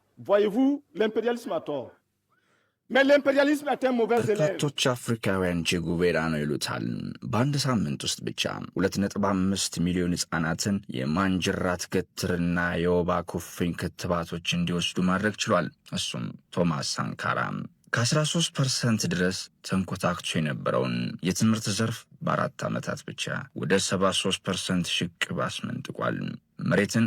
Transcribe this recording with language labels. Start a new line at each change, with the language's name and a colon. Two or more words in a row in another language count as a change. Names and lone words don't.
French: Voyez-vous, l'impérialisme a tort. Mais l'impérialisme est un mauvais élève.
Amharic: በርካቶች አፍሪካውያን ቼጉቬራ ነው ይሉታል። በአንድ ሳምንት ውስጥ ብቻ 2.5 ሚሊዮን ሕፃናትን የማንጅራት ገትርና የወባ ኩፍኝ ክትባቶች እንዲወስዱ ማድረግ ችሏል። እሱም ቶማስ ሳንካራ ከ13% ድረስ ተንኮታክቶ የነበረውን የትምህርት ዘርፍ በ4 ዓመታት ብቻ ወደ 73% ሽቅብ አስመንጥቋል። መሬትን